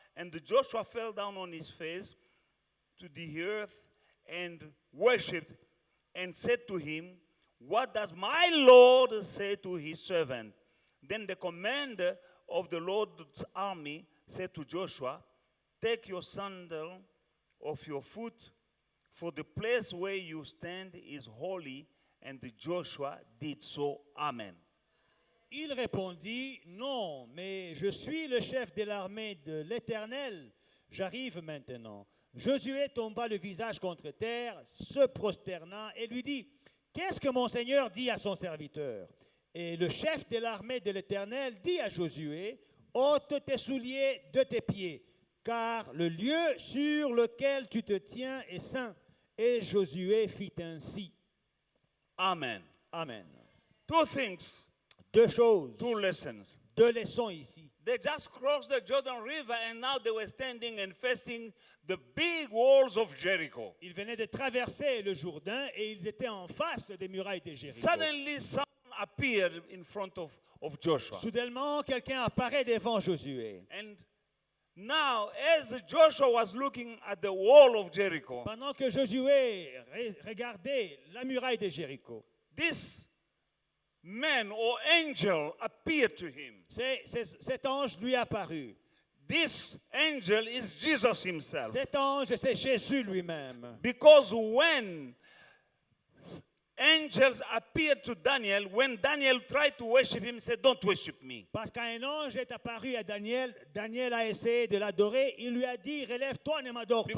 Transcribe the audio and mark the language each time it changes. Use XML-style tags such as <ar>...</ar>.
<en>And Joshua fell down on his face to the earth and worshipped and said to him, what does my Lord say to his servant? Then the commander of the Lord's army said to Joshua, take your sandal off your foot, for the place where you stand is holy. And Joshua did so. Amen.</en> <fr>Il répondit, non, mais je suis le chef de l'armée de l'Éternel. J'arrive maintenant. Josué tomba le visage contre terre, se prosterna et lui dit, qu'est-ce que mon Seigneur dit à son serviteur? Et le chef de l'armée de l'Éternel dit à Josué, ôte tes souliers de tes pieds, car le lieu sur lequel tu te tiens est saint. Et Josué fit ainsi. Amen. Amen.</fr> <en>Two things,</en> <fr>Deux choses,</fr> <en>two lessons.</en> <fr>deux leçons ici.</fr> <en>They just crossed the Jordan River and now they were standing and facing the big walls of Jericho.</en> <fr>Ils venaient de traverser le Jourdain et ils étaient en face des murailles de Jéricho.</fr> <en>Suddenly, someone appeared in front of Joshua.</en> <fr>Soudainement, quelqu'un apparaît devant Josué.</fr> <en>And now, as Joshua was looking at the wall of Jericho,</en> <fr>Pendant que Josué regardait la muraille de Jéricho,</fr> <en>this man or angel appeared to him.</en> <fr>cet ange lui apparut.</fr> <en>This angel is Jesus himself.</en> <fr>Cet ange, c'est Jésus lui-même.</fr> <en>Because when angels appeared to Daniel, when Daniel tried to worship him, he said, don't worship me.</en> <fr>Parce qu'un ange est apparu à Daniel, Daniel a essayé de l'adorer, il lui a dit, relève-toi, ne m'adore pas.</fr>